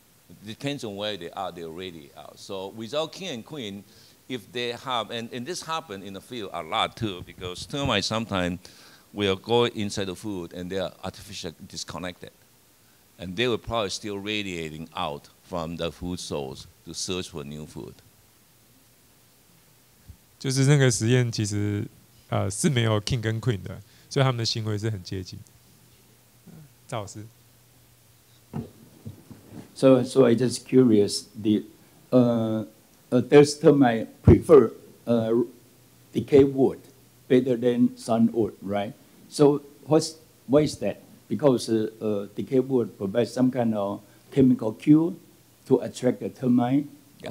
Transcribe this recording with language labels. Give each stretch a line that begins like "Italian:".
English: It depends on where they are, they're already out. So without king and queen, if they have, and this happens in the field a lot too, because termites sometimes will go inside the food and they are artificially disconnected. And they will probably still radiating out from the food source to search for new food.
Chinese: 就是那个实验其实是没有 king 跟 queen 的，所以他们的行为是很接近。赵老师。
English: So I just curious, does termite prefer decayed wood better than sound wood, right? So why is that? Because decayed wood provides some kind of chemical cue to attract the termite. Yeah.